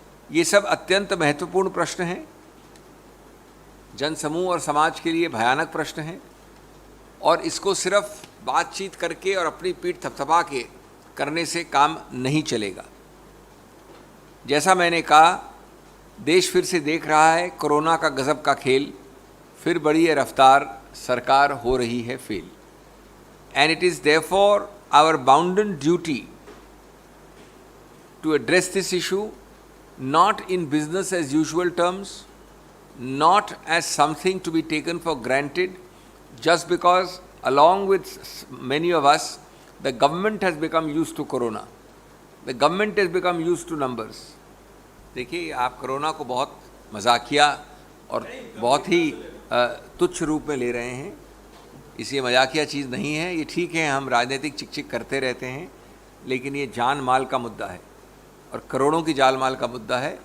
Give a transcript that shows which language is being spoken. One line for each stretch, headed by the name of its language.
Hindi: ये सब अत्यंत महत्वपूर्ण प्रश्न हैं, जनसमूह और समाज के लिए भयानक प्रश्न हैं और इसको सिर्फ बातचीत करके और अपनी पीठ थपथपा के करने से काम नहीं चलेगा। जैसा मैंने कहा, देश फिर से देख रहा है कोरोना का गजब का खेल, फिर बड़ी रफ्तार सरकार हो रही है fail.
English: And it is therefore our bounden duty to address this issue not in business as usual terms, not as something to be taken for granted, just because along with many of us, the government has become used to corona. The government has become used to numbers.
Hindi: देखिए, आप corona को बहुत मजाकिया और बहुत ही तुच्छ रूप में ले रहे हैं। इसे मजाकिया चीज़ नहीं है। ये ठीक है, हम राजनीतिक चिक करते रहते हैं, लेकिन ये जान माल का मुद्दा है और करोड़ों की जान माल का मुद्दा है।